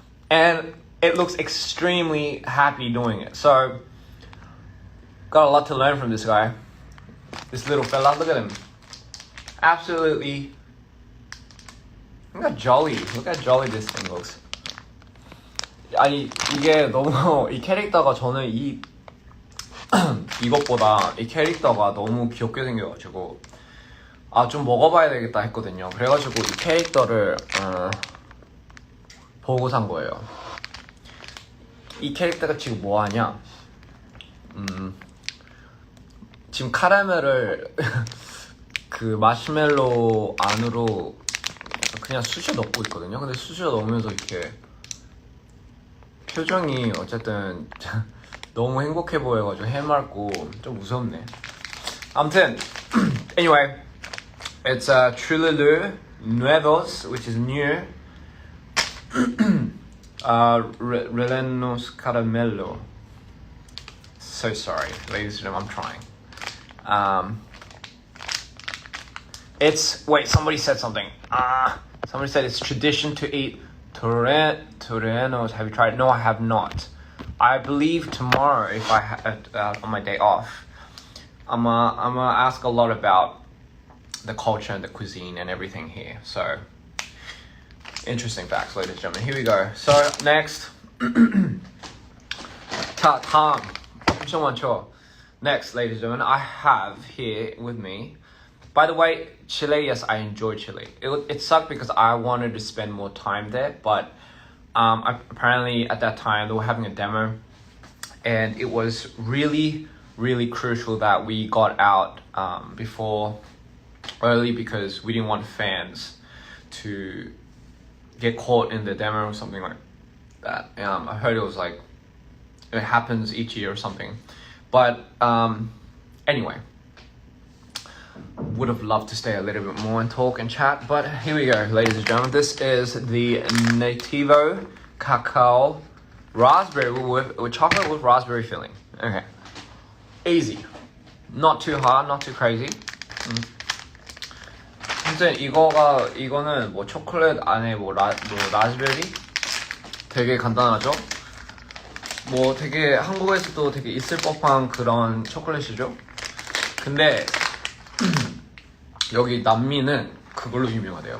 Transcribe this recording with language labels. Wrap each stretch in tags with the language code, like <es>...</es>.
<en>And it looks extremely happy doing it. So, got a lot to learn from this guy. This little fella, look at him. Absolutely. Look how jolly this thing looks.</en> <ko>아니, 이게 너무, 이 캐릭터가 저는 이것보다 이 캐릭터가 너무 귀엽게 생겨가지고 좀 먹어봐야 되겠다 했거든요. 그래가지고 이 캐릭터를 보고 산 거예요. 이 캐릭터가 지금 뭐하냐? 지금 카라멜을 그 마시멜로 안으로 그냥 쑤셔 넣고 있거든요. 근데 쑤셔 넣으면서 이렇게 표정이 어쨌든 너무 행복해 보여가지고 해맑고 좀 무섭네. 아무튼</ko> <en>anyway, it's Trululu Nuevos, which is new. Rellenos Caramello. So sorry, ladies and gentlemen, I'm trying. It's wait. Somebody said something. Somebody said it's tradition to eat Torrenos. Have you tried it? No, I have not. I believe tomorrow, if I on my day off, I'm gonna ask a lot about the culture and the cuisine and everything here. So interesting facts, ladies and gentlemen. Here we go. So next,</en> <ko>다음 엄청 많죠.</ko> <en>Next, ladies and gentlemen, I have here with me. By the way, Chile, yes, I enjoyed Chile. It sucked because I wanted to spend more time there, but apparently at that time they were having a demo, and it was really, really crucial that we got out before early because we didn't want fans to get caught in the demo or something like that. I heard it was like it happens each year or something, but anyway, would have loved to stay a little bit more and talk and chat, but here we go, ladies and gentlemen. This is the Nativo Cacao Raspberry with chocolate with raspberry filling. Okay, easy, not too hard, not too crazy.</en> <ko>근데 이거는 뭐 초콜릿 안에 뭐 라즈베리 되게 간단하죠? 뭐 되게 한국에서도 되게 있을 법한 그런 초콜릿이죠? 근데 여기 남미는 그걸로 유명하대요.</ko>